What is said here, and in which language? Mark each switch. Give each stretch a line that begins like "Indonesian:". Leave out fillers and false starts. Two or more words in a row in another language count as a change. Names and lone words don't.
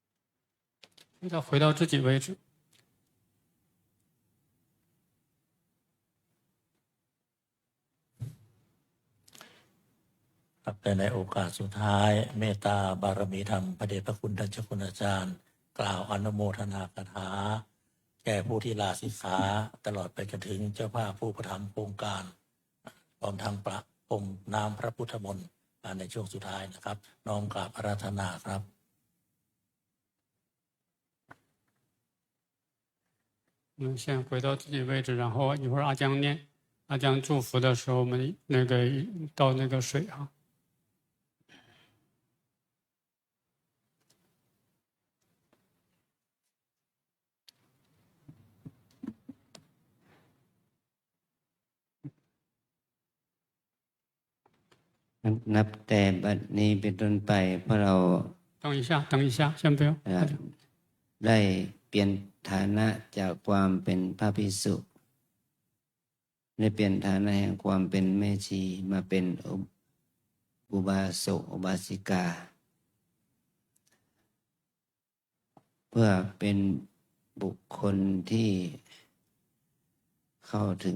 Chinese: 回到自己位置。
Thai: ครับแต่ในโอกาสสุดท้ายเมตตาบารมีธรรมพระเดชพระคุณท่านเจ้าคุณอาจารย์ กล่าวอนุโมทนาคาถาแก่ผู้ที่ลาสิกขาตลอดไปจนถึงเจ้าภาพผู้ประทำโครงการพร้อมทางประพรมน้ำพระพุทธมนต์ในช่วงสุดท้ายนะครับน้อมกราบอาราธนาครับ
Chinese: 我们先回到自己位置，然后一会儿阿江念，阿江祝福的时候，我们那个倒那个水啊。
Thai: นับแต่บัดนี้เป็นต้นไปเพราะเรา
Chinese: 等一下，等一下，先不用。
Thai: ได้เปลี่ยนฐานะจากความเป็นพระภิกษุได้เปลี่ยนฐานะแห่งความเป็นแม่ชีมาเป็นอุบาสกอุบาสิกา เพื่อเป็นบุคคลที่เข้าถึง